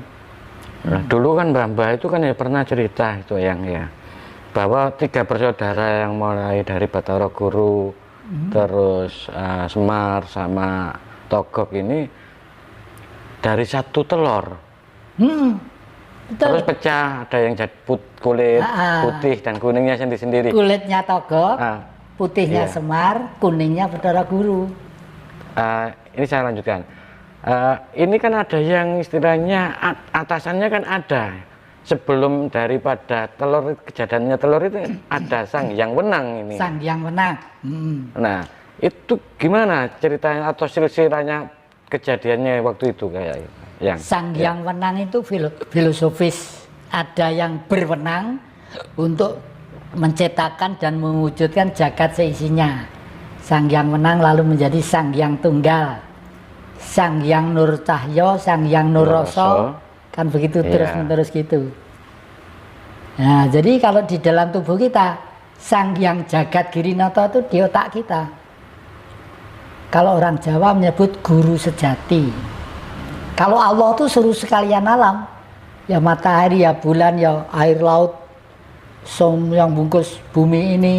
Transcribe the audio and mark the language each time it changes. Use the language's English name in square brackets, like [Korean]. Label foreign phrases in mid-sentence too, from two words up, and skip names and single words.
[Indonesian] Nah, dulu kan Mbah itu kan ya pernah cerita itu yang ya bahwa 3 bersaudara yang mulai dari Bathara Guru, terus Semar sama Togok ini dari 1 telur. Betul. Terus pecah, ada yang jadi kulit putih dan kuningnya sendiri-sendiri. Kulitnya Togok, putihnya iya. Semar, kuningnya Bathara Guru. Ini saya lanjutkan. Ini kan ada yang istilahnya atasannya kan ada. Sebelum daripada telur, kejadiannya telur itu ada Sang Hyang Wenang ini. Sang Hyang Wenang. Nah, itu gimana ceritanya atau silsilahnya kejadiannya waktu itu kayak yang Sang Hyang Wenang itu filosofis. Ada yang berwenang untuk menciptakan dan mewujudkan jagat seisinya. Sang Hyang Wenang lalu menjadi Sang Hyang Tunggal, Sang Hyang Nur Cahyo, Sang Hyang Nur Rasa, kan begitu terus-menerus gitu. Nah, jadi kalau di dalam tubuh kita, Sang Hyang Jagat Girinata itu di otak kita. Kalau orang Jawa menyebut guru sejati. Kalau Allah itu seluruh sekalian alam, ya matahari, ya bulan, ya air laut, yang bungkus bumi ini.